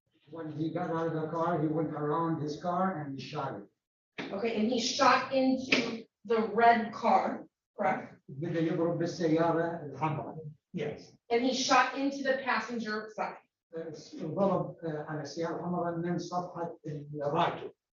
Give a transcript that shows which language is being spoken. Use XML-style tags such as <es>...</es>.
<en>When he got out of the car, he went around his car and he shot it. Okay, and he shot into the red car, correct?</en> <ar>بدأ يضرب بالسيارة الحمراء.</ar> <en>Yes. And he shot into the passenger side.</en> <ar>ضرب على السيارة الحمراء من صفحة الراكب.</ar>